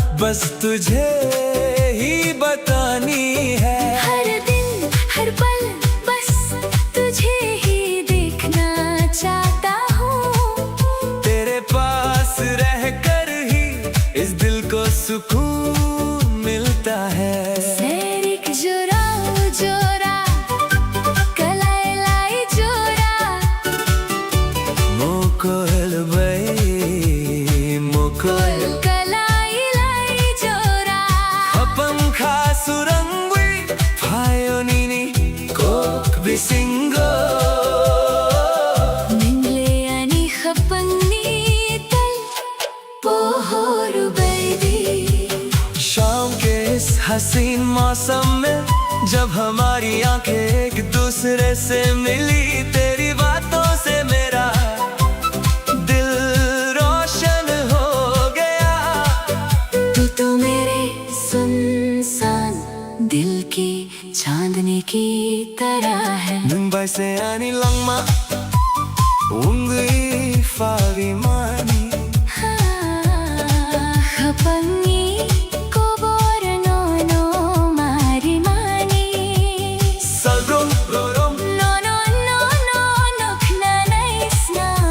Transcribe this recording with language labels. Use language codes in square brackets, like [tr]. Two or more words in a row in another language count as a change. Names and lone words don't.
[hi] बस तुझे ही बतानी है। हर दिन हर पल बस तुझे ही देखना चाहता हूँ। तेरे पास रहकर ही इस दिल को सुकून मिलता है। [trp] Serik jura jura kalai lai jura Mokol bay mokol kalai lai jura Apangka surangwi Payonini kok bisingo Mingle ani khapangni tal pohoru baby [hi] शाम के इस हसीन मौसम में जब हमारी आंखें एक दूसरे से मिली, तेरी बातों से मेरा दिल रोशन हो गया। तू तो मेरे सुनसान दिल की चांदनी की तरह है। [trp] मुंबई से आनी लंगमा उंगली फावी मानी खपंगी को बोरनो नो मारी मानी Salrom rorom no no no no no khna naisna